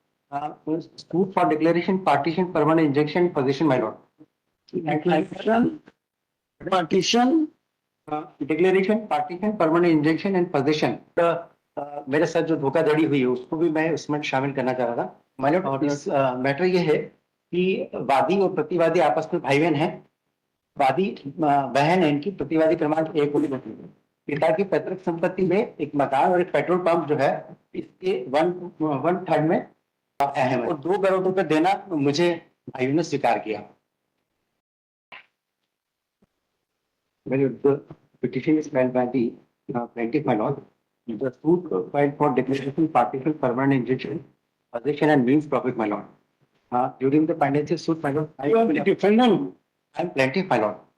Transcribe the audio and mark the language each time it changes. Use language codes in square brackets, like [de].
[en] Suit for declaration, partition, permanent injunction, possession, my lord. declaration, partition. Declaration, partition, permanent injunction and possession. [hi] मेरे साथ जो धोखाधड़ी हुई है उसको भी मैं उसमें शामिल करना चाह रहा था। माय लॉर्ड, इस मैटर ये है कि वादी और प्रतिवादी आपस में भाई बहन हैं। वादी बहन है इनकी, प्रतिवादी क्रमांक 1 पिता की पैतृक संपत्ति में एक मकान और एक पेट्रोल पंप जो है इसके 1/3 में है और 2 करोड़ रुपए देना मुझे भाइयों ने स्वीकार किया। [en] The petition is filed by the plaintiff, my lord. The suit filed for declaration, partition, permanent injunction, possession and means profit, my lord. During the pendency suit, my lord, You are the defendant. I'm plaintiff, my lord.